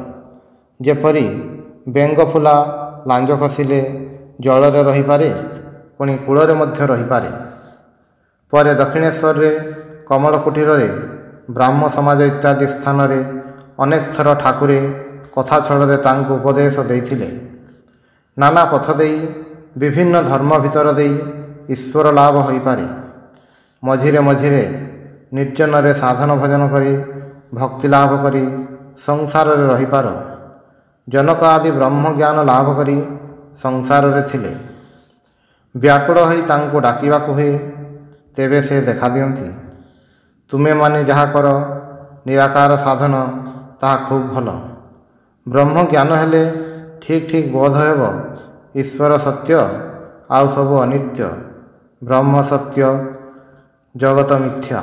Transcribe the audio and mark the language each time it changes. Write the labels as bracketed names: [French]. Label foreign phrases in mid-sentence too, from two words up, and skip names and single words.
[Odia] ଯେପରି ବେଙ୍ଗ ଫୁଲା ଲାଞ୍ଜ ଖସିଲେ ଜଳରେ ରହିପାରେ, ପୁଣି କୂଳରେ ମଧ୍ୟ ରହିପାରେ। ପରେ ଦକ୍ଷିଣେଶ୍ୱର ରେ କମଳ କୁଟୀର ରେ ବ୍ରାହ୍ମ ସମାଜ ଇତ୍ୟାଦି ସ୍ଥାନ ରେ ଅନେକ ଥର ଠାକୁରେ କଥା ଛଳରେ ତାଙ୍କୁ ଉପଦେଶ ଦେଇଥିଲେ। ନାନା ପଥ ଦେଇ ବିଭିନ୍ନ ଧର୍ମ ଭିତର ଦେଇ ଈଶ୍ୱର ଲାଭ ହୋଇ ପାରେ। ମଝିରେ ମଝିରେ ନିର୍ଜନ ରେ ସାଧନ ଭଜନ କରି ଭକ୍ତି ଲାଭ କରି ସଂସାର ରେ ରହିପାର। ଜନକ ଆଦି ବ୍ରହ୍ମ ଜ୍ଞାନ ଲାଭ କରି ସଂସାର ରେ ଥିଲେ। ବ୍ୟାକୁଳ ହୋଇ ତାଙ୍କୁ ଡାକିବାକୁ ହୁଏ, ତେବେ ସେ ଦେଖା ଦିଅନ୍ତି। ତୁମେ ମାନେ ଯାହା କର ନିରାକାର ସାଧନ ତାହା ଖୁବ ଭଲ। ବ୍ରହ୍ମ ଜ୍ଞାନ ହେଲେ ଠିକ ଠିକ ବୋଧ ହେବ ଈଶ୍ୱର ସତ୍ୟ ଆଉ ସବୁ ଅନିତ୍ୟ, ବ୍ରହ୍ମ ସତ୍ୟ ଜଗତ ମିଥ୍ୟା।